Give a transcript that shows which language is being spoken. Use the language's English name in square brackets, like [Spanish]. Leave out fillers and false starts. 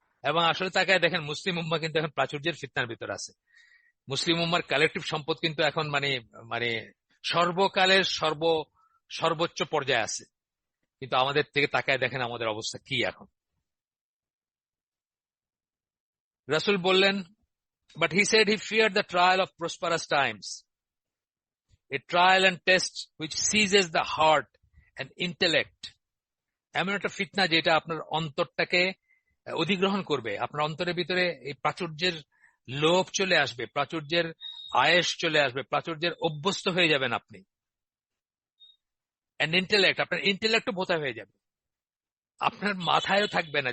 [Bangla] এবং আসলে তাকায় দেখেন, মুসলিম উম্মাহ কিন্তু এখন প্রাচুর্যের ফিতনার ভিতর আছে। মুসলিম উম্মার কালেকটিভ সম্পদ কিন্তু এখন মানে মানে সর্বকালের সর্বোচ্চ পর্যায়ে আছে। কিন্তু আমাদের থেকে তাকায় দেখেন আমাদের অবস্থা কি এখন। রাসূল বললেন, [English] but he said he feared the trial of prosperous times, a trial and test which seizes the heart and intellect. [Bangla] এমন একটা ফিতনা যেটা আপনার অন্তরটাকে অধিগ্রহণ করবে। আপনার অন্তরের ভিতরে এই প্রাচুর্যের লোভ চলে আসবে, প্রাচুর্যের আয়েশ চলে আসবে, প্রাচুর্যের অভ্যস্ত হয়ে যাবেন আপনি। এন্ড ইন্টেলেক্ট, আপনার ইন্টেলেক্টও ভোতা হয়ে যাবে, আপনার মাথায়ও থাকবে না।